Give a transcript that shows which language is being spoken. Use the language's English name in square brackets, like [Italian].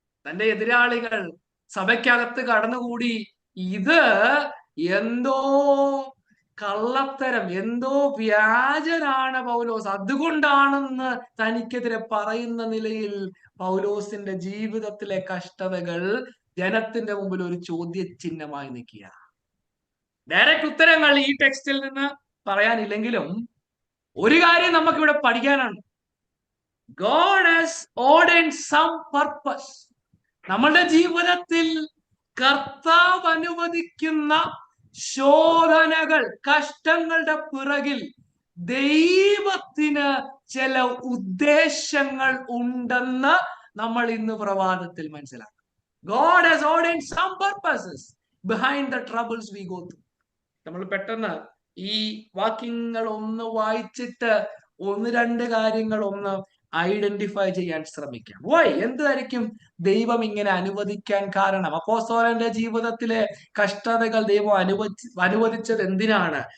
[Malayalam] തന്റെ എതിരാളികൾ സഭയ്ക്കകത്ത് കടന്നുകൂടി, ഇത് എന്തോ കള്ളത്തരം, എന്തോ വ്യാജനാണ് പൗലോസ്, അതുകൊണ്ടാണെന്ന് തനിക്കെതിരെ പറയുന്ന നിലയിൽ പൗലോസിന്റെ ജീവിതത്തിലെ കഷ്ടതകൾ ജനത്തിന്റെ മുമ്പിൽ ഒരു ചോദ്യചിഹ്നമായി നിൽക്കുക. ഡയറക്റ്റ് ഉത്തരങ്ങൾ ഈ ടെക്സ്റ്റിൽ നിന്ന് പറയാനില്ലെങ്കിലും ഒരു കാര്യം നമുക്കിവിടെ പഠിക്കാനാണ്. [English] God has ordained some purpose. [Malayalam] നമ്മളുടെ ജീവിതത്തിൽ കർത്താവ് അനുവദിക്കുന്ന ശോധനകൾ, കഷ്ടങ്ങളുടെ പിറകിൽ ദൈവത്തിന് ചില ഉദ്ദേശങ്ങൾ ഉണ്ടെന്ന് നമ്മൾ ഇന്ന് പ്രഭാതത്തിൽ മനസ്സിലാക്കും. [English] God has ordained some purposes behind the troubles we go through. [Malayalam] നമ്മൾ പെട്ടെന്ന് ഈ വാക്യങ്ങൾ ഒന്ന് വായിച്ചിട്ട് ഒന്ന് രണ്ട് കാര്യങ്ങൾ ഒന്ന് ഐഡന്റിഫൈ ചെയ്യാൻ ശ്രമിക്കാം. വൈ? എന്തായിരിക്കും ദൈവം ഇങ്ങനെ അനുവദിക്കാൻ കാരണം? അപ്പോസ്തലന്റെ ജീവിതത്തിലെ കഷ്ടതകൾ ദൈവം അനുവദിച്ചത് എന്തിനാണ്?